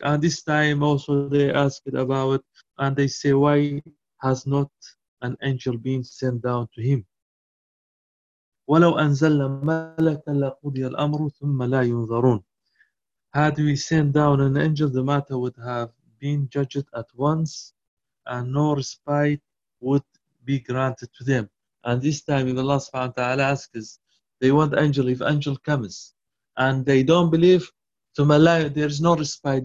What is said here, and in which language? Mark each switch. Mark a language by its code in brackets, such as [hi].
[en] And this time also they ask it about, and they say, why has not an angel been sent down to him? [ar] ولو أنزل ملك لقضي الأمر ثم لا ينظرون. [en] Had we sent down an angel, the matter would have been judged at once, and no respite would be granted to them. And this time, if Allah subhanahu wa ta'ala asks, they want angel. If angel comes, and they don't believe, to Malay, there is no respite.